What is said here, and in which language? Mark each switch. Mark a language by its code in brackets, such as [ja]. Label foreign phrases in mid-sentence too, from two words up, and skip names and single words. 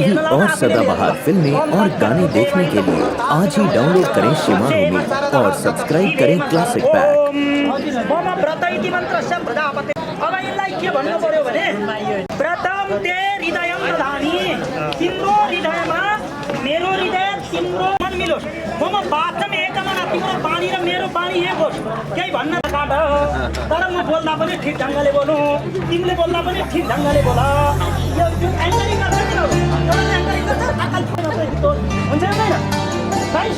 [hi] और सदाबहार फिल्में और गाने देखने के लिए आज ही डाउनलोड करें शिमा मूवी और सब्सक्राइब करें क्लासिक पैक। [sa] मम व्रत इति मन्त्रस्य प्रजापते। [ne] अब यसलाई के भन्नु पर्यो भने [sa] प्रथम ते हृदयम दधामि, [ne] तिम्रो हृदयमा मेरो हृदय तिम्रो मन मिलोस्, [sa] मम वाचम एकमना, [ne] तिम्रो बाणी र मेरो बाणी एक होस्, केही भन्न काट। तर म बोल्दा पनि ठिक ढङ्गले बोलु, तिमीले बोल्दा पनि ठिक ढङ्गले बोल। यो एङ्करिङ गर्छ किन हो? एउटा एङ्करिङ गर्छ अकल हुन्छ हैन गाइस?